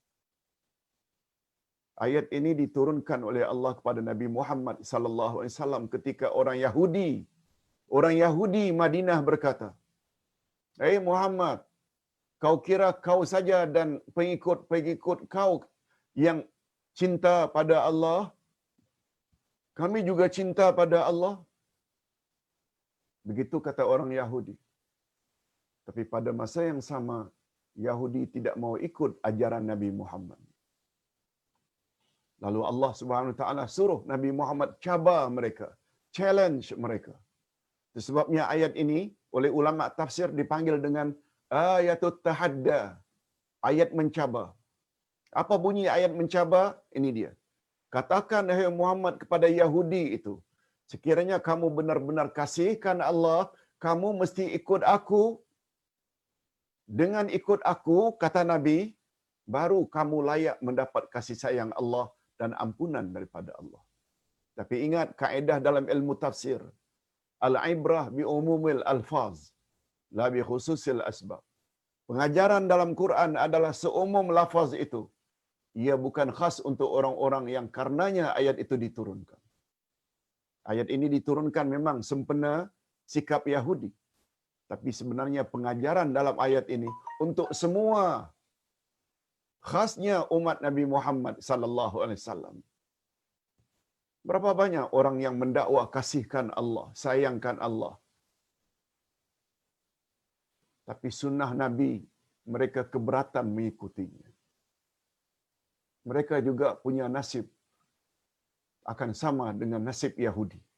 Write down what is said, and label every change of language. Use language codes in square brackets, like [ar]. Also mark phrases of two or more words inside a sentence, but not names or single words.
[ms] Ayat ini diturunkan oleh Allah kepada Nabi Muhammad [ar] صلى الله عليه وسلم [ms] ketika orang Yahudi Madinah berkata, "Hai Muhammad, kau kira kau saja dan pengikut-pengikut kau yang cinta pada Allah? Kami juga cinta pada Allah." Begitu kata orang Yahudi. Tapi pada masa yang sama, Yahudi tidak mau ikut ajaran Nabi Muhammad. Lalu [ar] الله سبحانه وتعالى [ms] suruh Nabi Muhammad cabar mereka, challenge mereka. Itu sebabnya ayat ini oleh ulama tafsir dipanggil dengan [ar] آية التحدي, [ms] ayat mencabar. Apa bunyi ayat mencabar? Ini dia. Katakan hai Muhammad kepada Yahudi itu, sekiranya kamu benar-benar kasihkan Allah, kamu mesti ikut aku. Dengan ikut aku, kata Nabi, baru kamu layak mendapat kasih sayang Allah dan ampunan daripada Allah. Tapi ingat kaedah dalam ilmu tafsir, [ar] العبرة بعموم الألفاظ لا بخصوص الأسباب. [ms] Pengajaran dalam Quran adalah seumum lafaz itu. Ia bukan khas untuk orang-orang yang karenanya ayat itu diturunkan. Ayat ini diturunkan memang sempena sikap Yahudi. Tapi sebenarnya pengajaran dalam ayat ini untuk semua, khasnya umat Nabi Muhammad [ar] صلى الله عليه وسلم. [ms] Berapa banyak orang yang mendakwah kasihkan Allah, sayangkan Allah. Tapi sunnah Nabi mereka keberatan mengikutinya. Mereka juga punya nasib akan sama dengan nasib Yahudi.